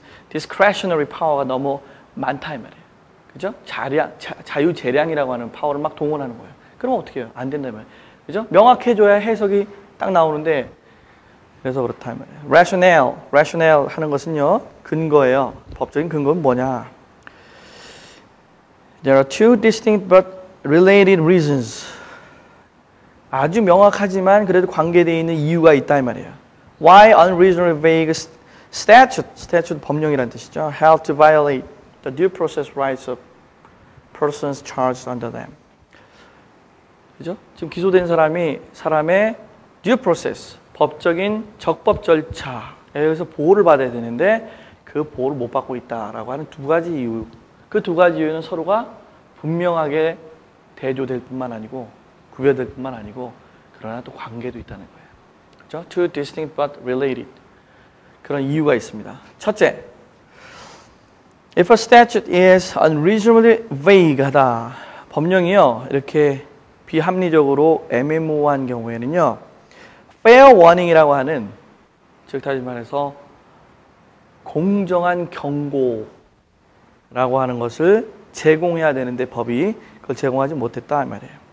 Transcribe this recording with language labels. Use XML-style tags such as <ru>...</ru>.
<ko>discretionary power가 너무 많다 이 말이에요. 그죠? 자유재량이라고 하는 파워를 막 동원하는 거예요. 그럼 어떻게 해요? 안 된다 이 말이에요. 그죠? 명확해져야 해석이 딱 나오는데 그래서 그렇다 이 말이에요. rationale 하는 것은요. 근거예요. 법적인 근거는 뭐냐?</ko> <en>There are two distinct but related reasons.</en> <ko>아주 명확하지만 그래도 관계되어 있는 이유가 있다 이 말이에요.</ko> <en>Why unreasonably vague statute</en> <ko>법령이라는 뜻이죠.</ko> <en>Held to violate the due process rights of persons charged under them.</en> <ko>그죠? 지금 기소된 사람의 due process, 법적인 적법 절차에 의해서 보호를 받아야 되는데 그 보호를 못 받고 있다라고 하는 두 가지 이유. 그 두 가지 이유는 서로가 분명하게 대조될 뿐만 아니고 구별될 뿐만 아니고 그러나 또 관계도 있다는 거예요. 그렇죠?</ko> <en>Two distinct but related.</en> <ko>그런 이유가 있습니다. 첫째,</ko> <en>if a statute is unreasonably vague 하다.</en> <ko>법령이요. 이렇게 비합리적으로 애매모호한 경우에는요. fair warning이라고 하는 즉 다시 말해서 공정한 경고라고 하는 것을 제공해야 되는데 법이 그걸 제공하지 못했다 이 말이에요.</ko>